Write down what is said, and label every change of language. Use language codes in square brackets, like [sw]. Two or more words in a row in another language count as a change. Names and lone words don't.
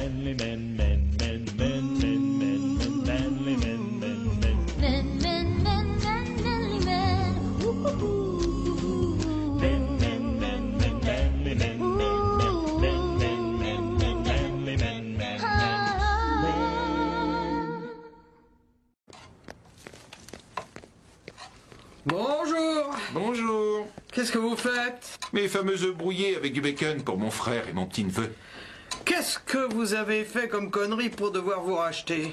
[en] manly men, men, men, men, men, men, men, manly men, men, men. Men, men, men, men, manly men. Men, men, men, men, manly men, men, men, men, men, men, men, manly men, men, men. [fr] Bonjour. Bonjour. Qu'est-ce que vous faites? Mes fameux œufs brouillés avec du bacon pour mon frère et mon petit-neveu. Qu'est-ce que vous avez fait comme connerie pour devoir vous racheter?